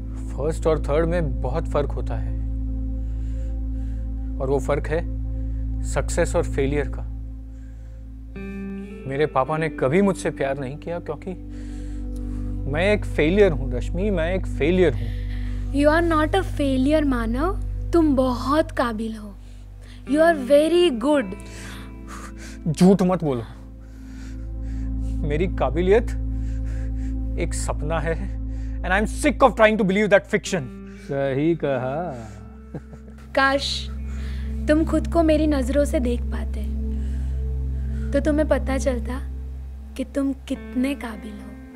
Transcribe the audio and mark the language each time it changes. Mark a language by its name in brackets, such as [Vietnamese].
[Hindi] First और third में बहुत फर्क होता है, और वो फर्क है सक्सेस और फेलियर का। मेरे पापा ने कभी मुझसे प्यार नहीं किया क्योंकि मैं एक फेलियर हूं रश्मि, मैं एक फेलियर हूं। [English] you are not a failure Manav, [Hindi] तुम बहुत काबिल हो। [English] You are very good. [Hindi] झूठ मत बोलो, मेरी काबिलियत एक सपना है, [English] and I'm sick of trying to believe that fiction. [Hindi] सही कहा। काश तुम खुद को मेरी नजरों से देख पाते तो तुम्हें पता चलता कि तुम कितने काबिल हो।